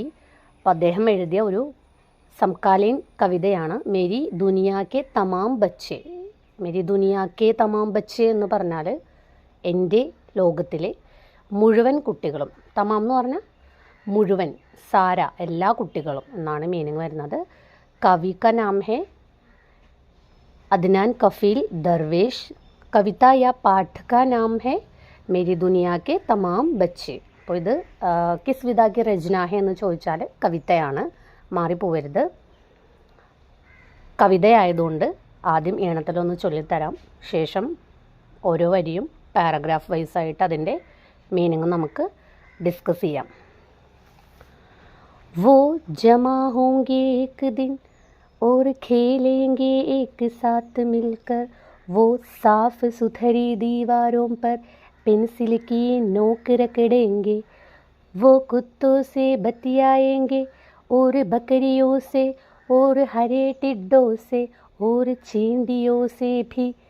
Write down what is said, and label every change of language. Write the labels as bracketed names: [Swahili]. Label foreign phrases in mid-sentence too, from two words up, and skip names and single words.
[Malayalam] അപ്പോൾ അദ്ദേഹം എഴുതിയ ഒരു സമകാലീൻ കവിതയാണ് മേരി ദുനിയാ കെ തമാം ബച്ചെ. മേരി ദുനിയാ കെ തമാം ബച്ചെ എന്ന് പറഞ്ഞാൽ എൻ്റെ ലോകത്തിലെ മുഴുവൻ കുട്ടികളും. തമാം എന്ന് പറഞ്ഞാൽ മുഴുവൻ, സാര, എല്ലാ കുട്ടികളും എന്നാണ് മീനിങ് വരുന്നത്. [Hindi] कवि का नाम है अदनान कफील दरवेश. कविता या पाठ का नाम है मेरी दुनिया के तमाम बच्चे. [Malayalam] അപ്പോൾ ഇത് [Hindi] किस विधा की रचना है [Malayalam] എന്ന് ചോദിച്ചാൽ കവിതയാണ്, മാറിപ്പോവരുത്. കവിതയായതുകൊണ്ട് ആദ്യം ഈണത്തിലൊന്ന് ചൊല്ലിത്തരാം, ശേഷം ഓരോ വരിയും പാരഗ്രാഫ് വൈസായിട്ട് അതിൻ്റെ മീനിങ് നമുക്ക് ഡിസ്കസ് ചെയ്യാം. [Hindi] वो जमा होंगे एक दिन और खेलेंगे एक साथ मिलकर. वो साफ सुथरी दीवारों पर पेंसिल की नोक रगड़ेंगे. वो कुत्तों से बतियाएंगे और बकरियों से और हरे टिड्डों से और चींटियों से भी.